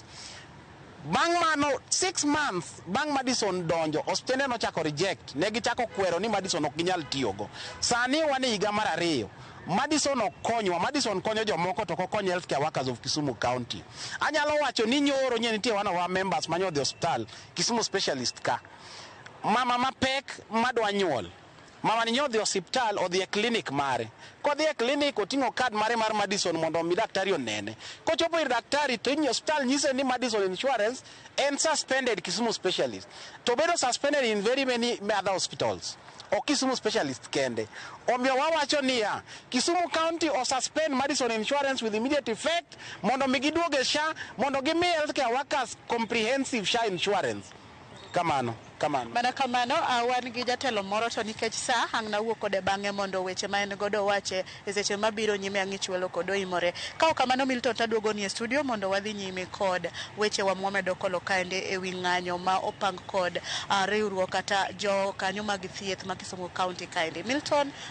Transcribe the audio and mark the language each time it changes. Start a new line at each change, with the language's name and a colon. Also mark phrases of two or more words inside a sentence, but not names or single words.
Luo (Kenya and Tanzania): Bang' mano 6 months bang' Madison donjo, hospitende nochako reject. Ne gichako kwero ni Madison ok ginyal tiyogo. Sani wan e higa mar 2. Madison okonyowa. Madison konyo jomoko to okonyo
English: healthcare workers of Kisumu County.
Luo (Kenya and Tanzania): Anyalo wacho ni nyoro nitie
English: one of our members
Luo (Kenya and Tanzania): manyodhi hospital Kisumu specialist ka. Mama mapek madwa nyuol. Mama ni nyodhi hospital odhi e clinic mare. Kodhi e clinic oting'o card mare mar Madison mondo mi daktari onene. Kochopo ir daktari to hospital nyise ni Madison Insurance en suspended Kisumu specialist. To bedo
English: suspended in very many other hospitals.
Luo (Kenya and Tanzania): o Kisumu specialist kende. Omiyo wawacho niya, Kisumu County o suspend Madison Insurance
English: with immediate effect
Luo (Kenya and Tanzania): mondo migiduoge SHA mondo gimi
English: healthcare workers comprehensive SHA insurance.
Luo (Kenya and Tanzania): Kamano. Mana kamano, wan gi jatelo moro to nikech sa ang' na wuok kode bang'e mondo weche ma en godo wache e seche mabiro nyime ang'ich welo kod oimore. Ka kamano Milton taduogo ni e studio mondo wadhi nyime kod weche wa mwamedo kolo kaende e wi ng'anyo ma opang kod riwruok kata jo kanyo mag thieth ma Kisumu County kaende.